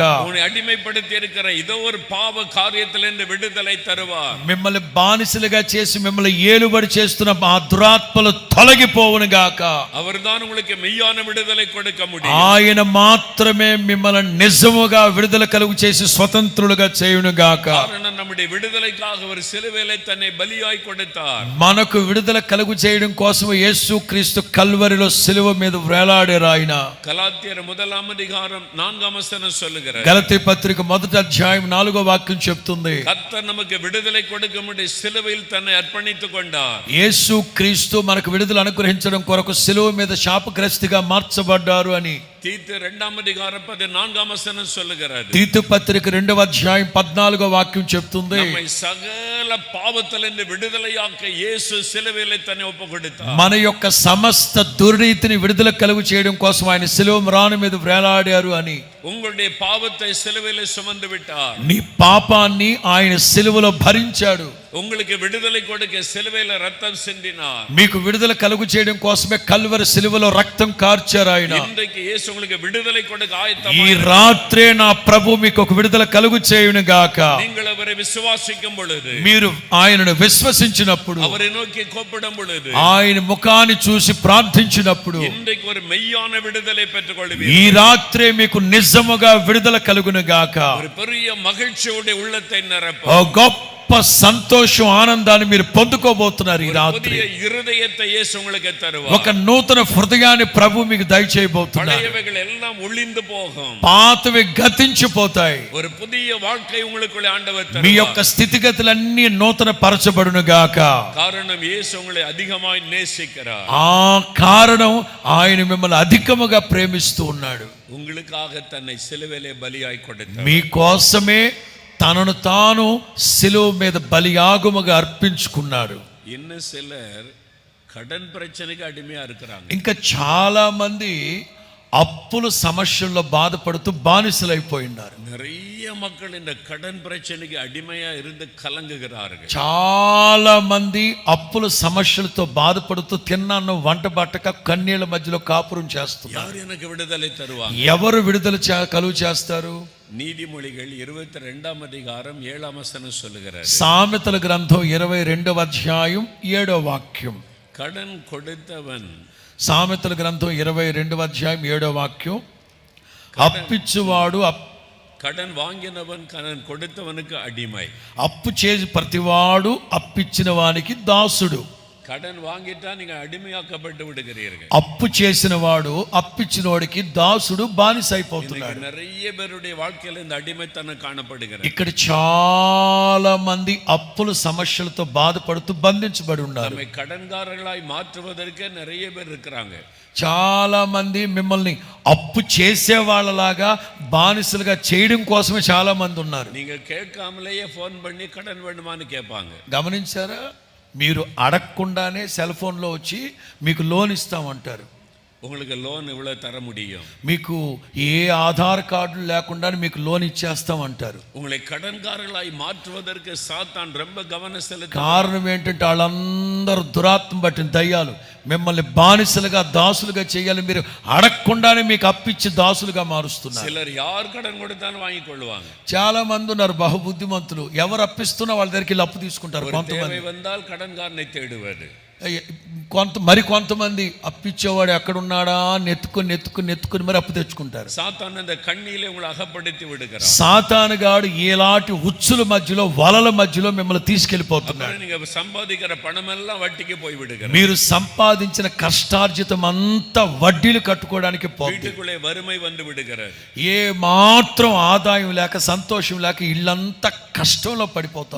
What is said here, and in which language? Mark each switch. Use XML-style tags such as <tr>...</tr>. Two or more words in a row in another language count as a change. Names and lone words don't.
<ta>உன்னை அடிமைப்படுத்தி இருக்கிற இதோ ஒரு பாவ காரியத்திலிருந்து விடுதலை தருவார்.</ta> <te>మిమ్మల్ని బానిసలుగా చేసి మిమ్మల్ని ఏలుబడి చేస్తున్న ఆ దురాత్మలు తొలగిపోవును గాక.</te> <ta>அவர்தான் உங்களுக்கு மெய்யான விடுதலை கொடுக்க முடியும்.</ta> <te>ఆయన మాత్రమే మిమ్మల్ని నిజముగా విడుదల కలుగు చేసి స్వతంత్రులుగా చేయును గాక.</te> <ta>காரணம் நம்முடைய விடுதலைக்காக அவர் சிலுவையிலே தன்னை பலியாய் கொடுத்தார்.</ta> <te>మనకు విడుదల కలుగు చేయడం కోసం యేసు క్రీస్తు కల్వరిలో సిలువ మీద వేలాడారు ఆయన.</te> <ta>கலாத்தியர் 1:4 சொல்லுகிறார்.</ta> <te>గలతీ పత్రిక 1:4 చెప్తుంది.</te> <ta>கர்த்தர் நமக்கு விடுதலை கொடுக்கும்படி சிலுவையில் தன்னை அர்ப்பணித்துக் கொண்டார்.</ta> <te>యేసు క్రీస్తు మనకు విడుదల అనుగ్రహించడం కొరకు సిలువ మీద శాపగ్రస్తుగా మార్చబడ్డారు అని</te> <ta>தீத்து 2:14 சொல்லுகிறது.</ta> <te>తీతు పత్రిక 2:14 చెప్తుంది.</te> <ta>நம்மை சகல பாவத்திலிருந்து விடுதலையாக்க இயேசு சிலுவையிலே தன்னை ஒப்புக்கொடுத்தார்.</ta> <te>మన యొక్క సమస్త దుర్నీతిని విడుదల కలుగు చేయడం కోసం ఆయన సిలువ మ్రాను మీద వేలాడారు అని.</te> <ta>உங்களுடைய பாவத்தை சிலுவையிலே சுமந்து விட்டார்.</ta> <te>నీ పాపాన్ని ఆయన సిలువలో భరించాడు.</te> <ta>உங்களுக்கு விடுதலை கொடுக்க சிலுவையில ரத்தம் சிந்தினார்.</ta> <te>మీకు విడుదల కలుగు చేయడం కోసమే కల్వరి సిలువలో రక్తం కార్చారు ఆయన.</te> <ta>இன்றைக்கு இயேசு உங்களுக்கு விடுதலை கொடுக்க</ta> <te>ఈ</te> <ta>ஆயத்தமாக</ta> <te>రాత్రే నా ప్రభు మీకు ఒక విడుదల కలుగు చేయును గాక.</te> <ta>நீங்கள் அவரை விசுவாசிக்கும் பொழுது,</ta> <te>మీరు ఆయనను విశ్వసించినప్పుడు,</te> <ta>அவரை நோக்கி கூப்பிடும் பொழுது,</ta> <te>ఆయన ముఖాన్ని చూసి ప్రార్థించినప్పుడు</te> <ta>இன்றைக்கு ஒரு மெய்யான விடுதலை பெற்றுக்</ta> <te>ఈ</te> <ta>கொள்வீர்கள்.</ta> <te>రాత్రే మీకు నిజముగా విడుదల కలుగును గాక.</te> <ta>ஒரு பெரிய மகிழ்ச்சியோட உள்ளத்தை நிரப்ப</ta> <te>ఓ గొప్ప గొప్ప సంతోషం ఆనందాన్ని మీరు పొందుకోబోతున్నారు ఈ రాత్రి.</te> <ta>புதிய இருதயத்தை இயேசு உங்களுக்கு தருவார்.</ta> <te>ఒక నూతన హృదయాన్ని ప్రభు మీకు దయచేయబోతున్నారు.</te> <ta>பழையவைகள் எல்லாம் ஒளிந்து போகும்,</ta> <te>పాతవి గతించిపోతాయి.</te> <ta>ஒரு புதிய வாழ்க்கை உங்களுக்குள்ளே ஆண்டவர்</ta> <te>మీ</te> <ta>தருவார்.</ta> <te>యొక్క స్థితిగతులన్నీ నూతన పరచబడును గాక.</te> <ta>காரணம் இயேசு உங்களை அதிகமாய் நேசிக்கிறார்.</ta> <te>ఆ కారణం ఆయన మిమ్మల్ని అధికముగా ప్రేమిస్తూ ఉన్నాడు.</te> <ta>உங்களுக்காக தன்னை சிலுவையிலே பலியாய் கொடுத்தார்.</ta> <te>మీకోసమే తనను తాను సిలువ మీద బలియాగముగా అర్పించుకున్నాడు.</te> <ta>இன்னும் சிலர் கடன் பிரச்சனைக்கு அடிமையா இருக்கிறாங்க.</ta> <te>ఇంకా చాలా మంది అప్పుల సమస్యల్లో బాధపడుతూ బానిసలైపోయినారు.</te> <ta>நிறைய மக்கள் இந்த கடன் பிரச்சனைக்கு அடிமையா இருந்து கலங்குகிறார்கள்.</ta> <te>చాలా మంది అప్పుల సమస్యలతో బాధపడుతూ తిన్నాను వంట బట్టక కన్నీళ్ళ మధ్యలో కాపురం చేస్తున్నారు.</te> <ta>யார் எனக்கு விடுதலை தருவாங்க?</ta> <te>ఎవరు విడుదల కలుగు చేస్తారు?</te> <ta>நீதிமொழிகள் 22 அதிகாரம் 7 வசனம் சொல்லுகிறார்.</ta> <te>సామెతల గ్రంథం 22వ అధ్యాయం 7వ వాక్యం.</te> <ta>கடன் கொடுத்தவன்,</ta> <te>సామెతల గ్రంథం 22వ అధ్యాయం 7వ వాక్యం, అప్పిచ్చువాడు</te> <ta>கடன் வாங்கினவன் கடன் கொடுத்தவனுக்கு அடிமை.</ta> <te>అప్పు చేసి ప్రతివాడు అప్పిచ్చిన వానికి దాసుడు.</te> <ta>கடன் வாங்கிட்டா நீங்க அடிமையாக்கப்பட்டு விடுகிறீர்கள்.</ta> <te>అప్పు చేసిన వాడు అప్పిచ్చినోడికి దాసుడు బానిస అయిపోతున్నాడు.</te> <ta>நிறைய பேருடைய வாழ்க்கையில இந்த அடிமைத்தனம் காணப்படுகிறது.</ta> <te>ఇక్కడ చాలా మంది అప్పుల సమస్యలతో బాధపడుతూ బంధించబడి ఉన్నారు.</te> <ta>நம்மை கடன்காரர்களாய் மாற்றுவதற்கே நிறைய பேர் இருக்கிறாங்க.</ta> <te>చాలా మంది మిమ్మల్ని అప్పు చేసే వాళ్ళలాగా బానిసలుగా చేయడం కోసమే చాలా మంది ఉన్నారు.</te> <ta>நீங்க கேட்காமலேயே ஃபோன் பண்ணி கடன் வேண்டுமான்னு கேட்பாங்க.</ta> <te>గమనించారా? మీరు అడగకుండానే సెల్ ఫోన్లో వచ్చి మీకు లోన్ ఇస్తామంటారు.</te> <ta>உங்களுக்கு லோன் இவ்வளவு தர முடியும்,</ta> <te>మీకు ఏ ఆధార్ కార్డు లేకుండా మీకు లోన్ ఇచ్చేస్తామంటారు.</te> <ta>உங்களை கடன்காரர்களாய் மாற்றுவதற்கு சாத்தான் ரொம்ப கவனம் செலுத்த.</ta> <te>కారణం ఏంటంటే వాళ్ళందరూ దురాత్మ పట్టిన దయ్యాలు మిమ్మల్ని బానిసలుగా దాసులుగా చేయాలి. మీరు అడగకుండానే మీకు అప్పిచ్చి దాసులుగా మారుస్తున్నారు.</te> <ta>சிலர் யார் కடன் கொடுத்தாலும் வாங்கி கொள்ளுவாங்க.</ta> <te>చాలా మంది ఉన్నారు బహుబుద్ధిమంతులు. ఎవరు అప్పిస్తున్నా వాళ్ళ దగ్గరికి వెళ్ళి అప్పు తీసుకుంటారు. కొంతమంది</te> <ta>தேவை வந்தால் கடன்காரனை தேடுவாரு.</ta> <te>కొంతమంది అప్పిచ్చేవాడు ఎక్కడున్నాడా నెత్తుకుని మరి అప్పు తెచ్చుకుంటారు.</te> <ta>சாத்தான் அந்த கண்ணியிலே உங்களை அகப்படுத்தி விடுகிறார்.</ta> <te>సాతానుగాడు ఏలాంటి ఉచ్చుల మధ్యలో వలల మధ్యలో మిమ్మల్ని తీసుకెళ్లిపోతున్నాడు.</te> <ta>நீங்க சம்பாதிக்கிற பணம் எல்லாம் வட்டிக்கு போய் விடுகிறார்.</ta> <te>మీరు సంపాదించిన కష్టార్జితం అంతా వడ్డీలు కట్టుకోవడానికి పోతుంది.</te> <ta>வீட்டுக்குள்ளே வறுமை வந்து விடுகிறார்.</ta> <te>ఏ మాత్రం ఆదాయం లేక సంతోషం లేక ఇల్లంతా కష్టంలో పడిపోతాం.</te>